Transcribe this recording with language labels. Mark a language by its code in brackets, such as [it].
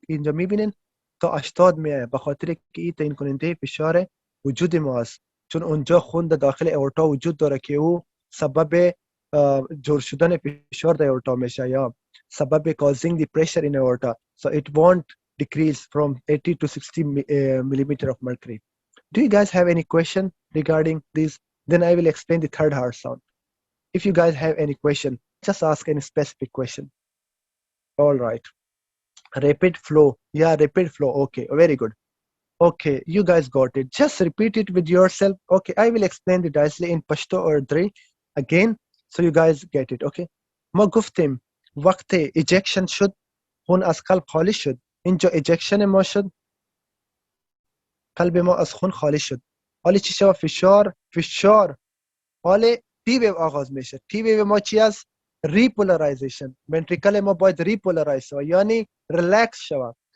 [fa] اینجا میبینین تا 80 میایه، به خاطر که این تعیین کننده فشار وجود ما است، چون اونجا خون در داخل اورتا وجود داره که او سبب جور شدن فشار در اورتا میشه، یا سبب [en] causing the pressure in aorta, so it won't decrease from 80 to 60 millimeter of mercury. Do you guys have any question regarding this? Then I will explain the third heart sound. If you guys have any question, just ask any specific question. All right. Rapid flow. Yeah, rapid flow. Okay, very good. Okay, you guys got it. Just repeat it with yourself. Okay, I will explain the directly in Pashto or Dre again, so you guys get it. Okay. [fa] ما گفتیم وقت ejection شد، خون از قلب خالی شد. اینجا ejection ما شد، قلب ما از خون خالی شد. حالی چی شد؟ فشار حال تی ویو آغاز میشه. تی ویو ما چی است؟ ریپولارایزیشن. ونتریکل ما باید ریپولارایز شود، یعنی ریلکس شود.